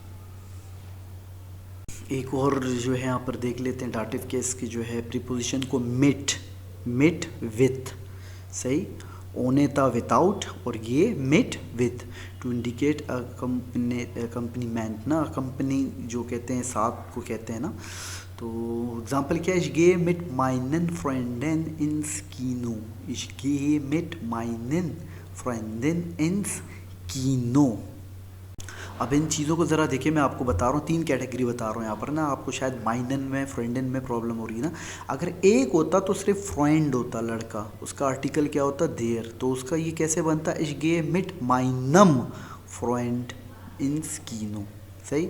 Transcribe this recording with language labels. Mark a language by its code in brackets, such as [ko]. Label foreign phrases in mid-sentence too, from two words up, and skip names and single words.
[hi] एक और जो है यहाँ पर देख लेते हैं [en] dative case [hi] की जो है प्रीपोजिशन को, मिट, मिट विथ, सही, ओने था विदाउट, और ये मिट विथ [en] to indicate accompaniment [hi] ना, कंपनी जो कहते हैं साथ को कहते हैं ना। तो एग्जांपल क्या है, [de] ich gehe mit meinen Freunden ins Kino, ich gehe mit meinen Freunden ins Kino। [hi] अब इन चीज़ों को ज़रा देखिए, मैं आपको बता रहा हूँ, 3 कैटेगरी बता रहा हूँ यहाँ पर ना। आपको शायद माइनन में, फ्रेंडन में प्रॉब्लम हो रही है ना। अगर एक होता तो सिर्फ फ्रेंड होता लड़का, उसका आर्टिकल क्या होता देयर, तो उसका ये कैसे बनता [de] ich gehe mit meinem Freund ins Kino, [hi] सही।